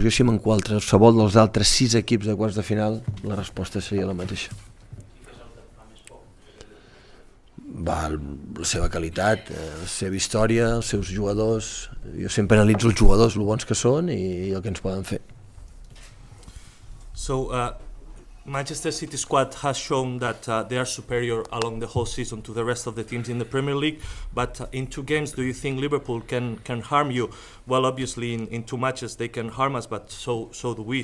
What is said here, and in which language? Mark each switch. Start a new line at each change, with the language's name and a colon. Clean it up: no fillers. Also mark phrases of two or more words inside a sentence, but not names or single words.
Catalan: Jo si en qualsevol dels altres 6 equips de quarts de final la resposta seria la mateixa. va la seva qualitat, la seva història, els seus jugadors. Jo sempre analitzo els jugadors, el bons que són i el que ens poden fer.
English: So Manchester City squad has shown that they are superior along the whole season to the rest of the teams in the Premier League. But in 2 games, do you think Liverpool can harm you? Well, obviously in 2 matches they can harm us, but so do we.